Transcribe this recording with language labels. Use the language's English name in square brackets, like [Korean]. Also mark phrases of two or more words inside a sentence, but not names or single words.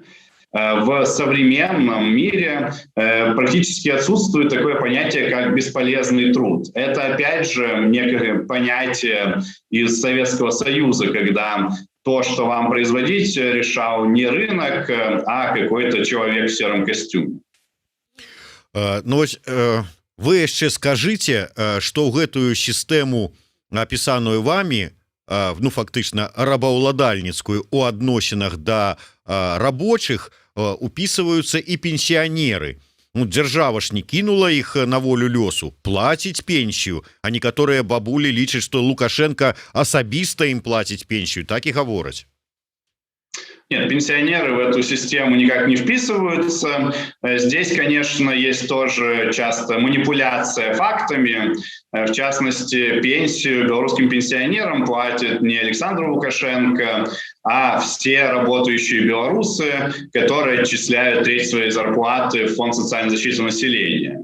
[Russian] В современном мире практически отсутствует такое понятие, как бесполезный труд. Это, опять же, некое понятие из Советского Союза, когда то, что вам производить, решал не рынок, а какой-то человек в сером костюме. [Belarusian] Ну, вось, вы яшчэ скажите, што гэтую сістэму, [Russian] опісаную вами, [Belarusian] ну, фактычна рабаўладальніцкую у адносінах да рабочых, упісваюцца і пенсіянеры. Ну, дзяржава ж не кінула іх на волю лёсу, плаціць пенсію, а некаторыя бабулі лічаць, што Лукашенко асабіста ім плаціць пенсію, так і гавораць. [Russian] Нет, пенсионеры в эту систему никак не вписываются. Здесь, конечно, есть тоже часто манипуляция фактами. В частности, пенсию белорусским пенсионерам платит не Александр Лукашенко, а все работающие белорусы, которые отчисляют треть своей зарплаты в Фонд социальной защиты населения.